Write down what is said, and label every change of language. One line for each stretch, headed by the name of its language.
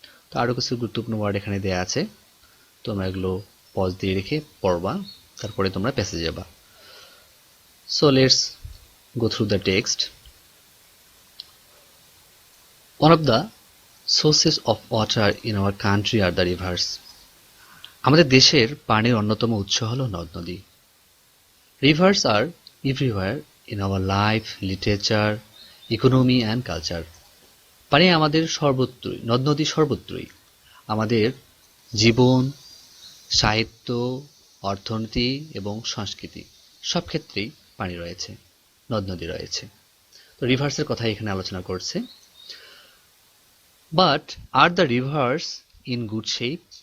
Bangla: তো আরও কিছু গুরুত্বপূর্ণ ওয়ার্ড এখানে দেওয়া আছে, তোমরা এগুলো পজ দিয়ে রেখে পড়বা, তারপরে তোমরা প্যাসেজে যাবা।
English: So let's go through the text. One of the sources of water in our country are the rivers.
Bangla: আমাদের দেশের পানির অন্যতম উৎস হলো নদ নদী।
English: Rivers are everywhere in our life, literature, economy and culture.
Bangla: পানি আমাদের সর্বত্রই, নদ নদী সর্বত্রই। আমাদের জীবন, সাহিত্য, অর্থনীতি এবং সংস্কৃতি সব ক্ষেত্রেই পানি রয়েছে, নদ নদী রয়েছে। তো রিভার্সের কথা এখানে আলোচনা করছে।
English: But are the rivers in good shape?